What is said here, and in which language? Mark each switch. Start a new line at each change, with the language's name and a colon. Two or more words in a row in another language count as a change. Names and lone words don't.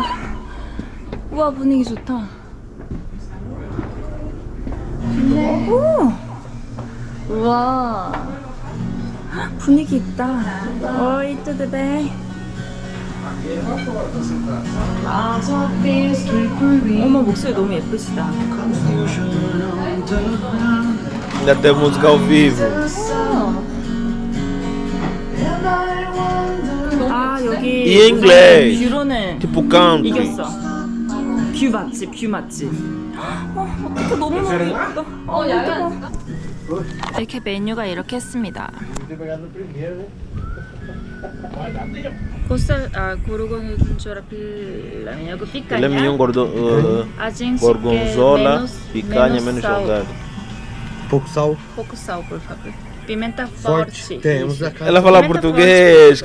Korean: 우와, 분위기 좋다. 좋네. 오! 우와. 분위기 있다. 어이, 뜨드베. 어머, 목소리 너무 예쁘시다.
Portuguese: Ainda tem música ao vivo.
Korean: 아, 여기 이 inglês. 뷰로는
Portuguese: Tipo country.
Korean: 이겼어. 뷰 맛집, 뷰 맛집. 어떡해, 너무너무 예쁘다. 이렇게 메뉴가 이렇게 했습니다.
Portuguese: gorgonzola, filé Filé mignon, gorgonzola, picanha menos salgado. Pouco sal. Pouco sal, por favor. Pimenta Forte. forte. Temos a casa. Ela fala Pimenta português,